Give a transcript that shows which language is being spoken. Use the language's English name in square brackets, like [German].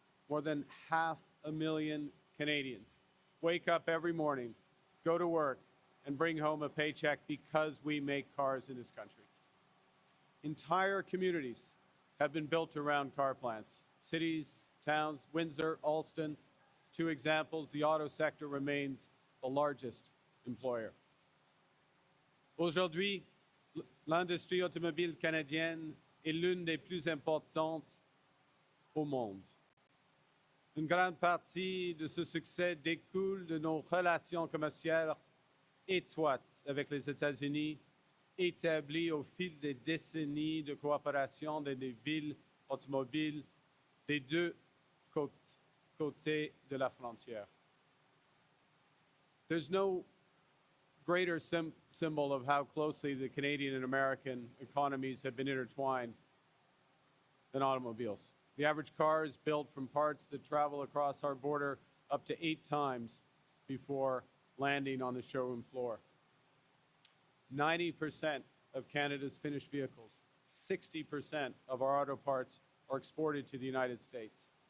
[English] More than 500,000 Canadians wake up every morning, go to work, and bring home a paycheck because we make cars in this country. Entire communities have been built around car plants. Cities, towns, Windsor, Alston, two examples, the auto sector remains the largest employer. [French] Aujourd'hui, l'industrie automobile canadienne est l'une des plus importantes au monde. Une grande partie de ce succès découle de nos relations commerciales étroites avec les États-Unis, établies au fil des décennies de coopération dans les villes automobiles des deux côtés de la frontière. [English] There's no greater symbol of how closely the Canadian and American economies have been intertwined than automobiles. The average car is built from parts that travel across our border up to 8 times before landing on the showroom floor. 90% of Canada's finished vehicles, 60% of our auto parts are exported to the United States.